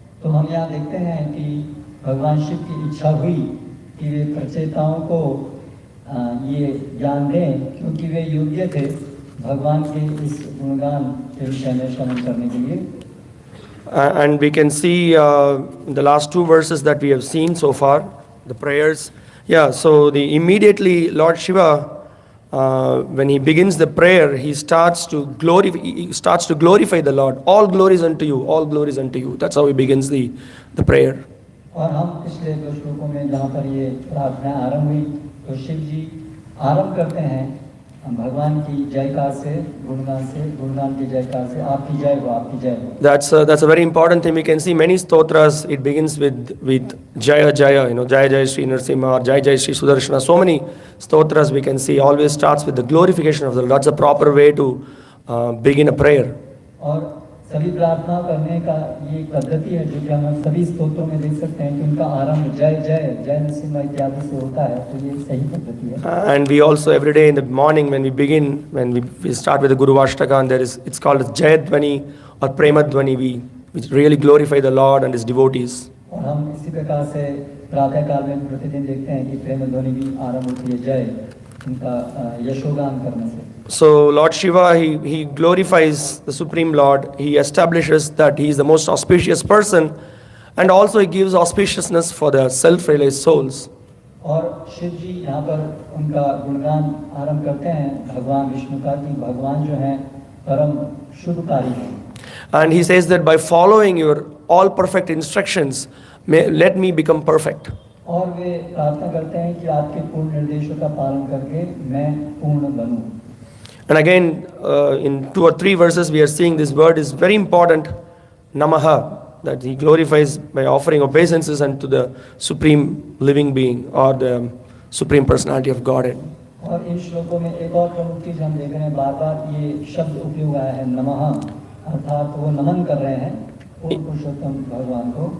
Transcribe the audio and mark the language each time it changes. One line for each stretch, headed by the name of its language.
Hindi: तो हम यहाँ देखते हैं कि भगवान शिव की इच्छा हुई कि वे प्रचेताओं को ये ज्ञान दें क्योंकि वे योग्य थे भगवान के इस गुणगान के विषय में श्रवण करने के लिए.
English: And we can see the last two verses that we have seen so far, the prayers. Yeah, so immediately Lord Shiva, when he begins the prayer, he starts to glorify the Lord. All glories unto you, all glories unto you. That's how he begins the prayer.
Hindi: और हम पिछले दो श्लोकों में जहाँ पर ये प्रार्थना आरंभ हुई तो शिव जी आरंभ करते हैं भगवान की जयकार से, गुणगान की जयकार से, आपकी जय हो, आपकी जय हो.
English: That's a very important thing. We can see many stotras. It begins with Jaya Jaya, Jaya Jaya Shri Narasimha or Jaya Jaya Shri Sudarshana. So many stotras we can see always starts with the glorification of the Lord. That's a proper way to begin a prayer.
Hindi: और सभी प्रार्थना करने का ये एक पद्धति है जो कि हम सभी स्तोत्रों में देख सकते हैं कि उनका आरंभ जय जय जय नरसिम्हा इत्यादि से होता है. तो ये सही पद्धति है.
English: And we also every day in the morning when we start with the Guru Ashtaka, and it's called as Jayadvani or Premadvani. We really glorify the Lord and His devotees.
Hindi: और हम इसी प्रकार से प्रातः काल में प्रतिदिन देखते हैं कि प्रेम ध्वनि भी आरंभ होती है जय उनका यशोगान करने से.
English: So Lord Shiva, he glorifies the Supreme Lord. He establishes that he is the most auspicious person, and also he gives auspiciousness for the self-realized souls.
Hindi: और शिव जी यहाँ पर उनका गुणगान आरंभ करते हैं भगवान विष्णु का कि भगवान जो हैं परम शुभकारी हैं.
English: And he says that by following your all perfect instructions, let me become perfect.
Hindi: और वे प्रार्थना करते हैं कि आपके पूर्ण निर्देशों का पालन करके मैं पूर्ण बनूं.
English: And again, in 2 or 3 verses, we are seeing this word is very important, Namaha, that he glorifies by offering obeisances unto the Supreme Living Being or the Supreme Personality of Godhead.
Hindi: और इन श्लोकों में एक और प्रमुख चीज हम देख रहे हैं बार-बार ये शब्द उपयोग आया है नमः, अर्थात वो नमन कर रहे हैं पूर्ण पुरुषोत्तम भगवान को.